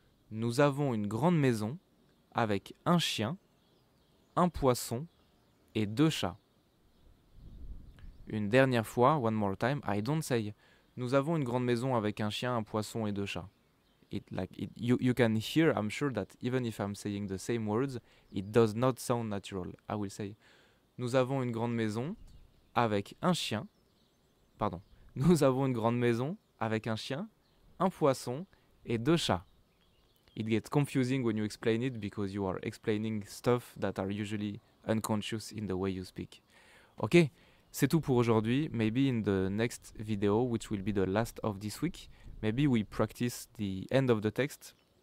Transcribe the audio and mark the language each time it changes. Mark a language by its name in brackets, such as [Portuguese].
[French] Nous avons une grande maison avec un chien, un poisson et 2 chats. Une dernière fois, [English] one more time, I don't say. [French] Nous avons une grande maison avec un chien, un poisson et 2 chats. [English] You can hear, I'm sure that even if I'm saying the same words, it does not sound natural. I will say, [French] nous avons une grande maison avec un chien. Pardon. Nous avons une grande maison avec un chien, un poisson et 2 chats. [English] It gets confusing when you explain it because you are explaining stuff that are usually unconscious in the way you speak. [French] Ok, c'est tout pour aujourd'hui. [English] Maybe in the next video, which will be the last of this week, maybe we practice the end of the text.